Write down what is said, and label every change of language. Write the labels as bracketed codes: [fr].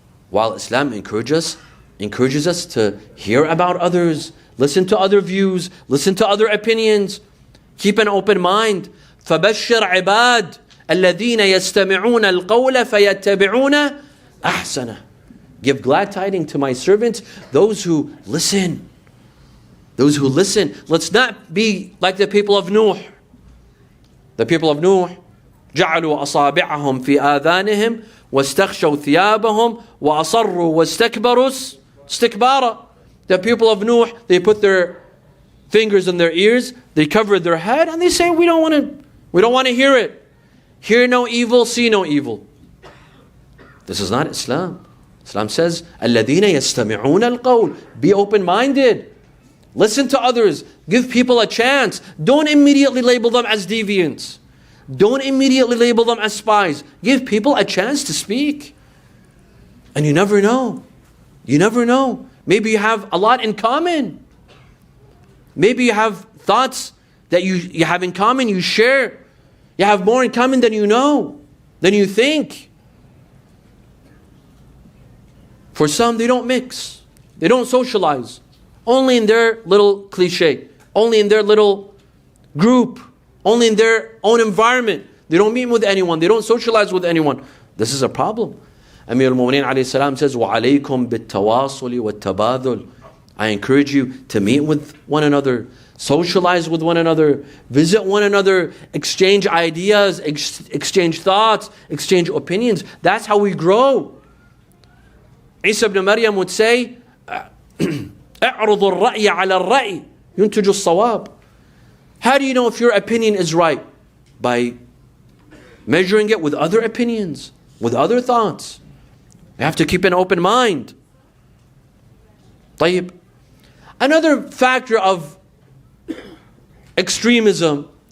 [en] While Islam encourages us to hear about others, listen to other views, listen to other opinions, keep an open mind. [ar] فَبَشِّرْ عِبَادٍ الَّذِينَ يَسْتَمِعُونَ الْقَوْلَ فَيَتَّبِعُونَ أَحْسَنَهُ. [en] Give glad tidings to my servants, those who listen. Those who listen. Let's not be like the people of Nuh. The people of Nuh, [ar] جعلوا أصابعهم في آذانهم واستغشوا ثيابهم وأصروا واستكبروا استكبارا. [en] The people of Nuh, they put their fingers in their ears, they covered their head, and they say, we don't want to hear it. Hear no evil, see no evil. This is not Islam. Islam says, [ar] الَّذِينَ يَسْتَمِعُونَ الْقَوْلِ. [en] Be open-minded. Listen to others. Give people a chance. Don't immediately label them as deviants. Don't immediately label them as spies. Give people a chance to speak. And you never know. You never know. Maybe you have a lot in common. Maybe you have thoughts that you have in common, you share. You have more in common than you know, than you think. For some, they don't mix. They don't socialize. Only in their little cliche. Only in their little group. Only in their own environment. They don't meet with anyone. They don't socialize with anyone. This is a problem. Amir al-Mu'mineen alayhi salam says, [ar] وَعَلَيْكُمْ بِالتَّوَاصُلِ وَالتَّبَادُلِ. [en] I encourage you to meet with one another, socialize with one another, visit one another, exchange ideas, exchange thoughts, exchange opinions. That's how we grow. Isa ibn Maryam would say, [ar] اعرض الرأي على الرأي ينتج الصواب. [en] How do you know if your opinion is right? By measuring it with other opinions, with other thoughts. You have to keep an open mind. Another factor of extremism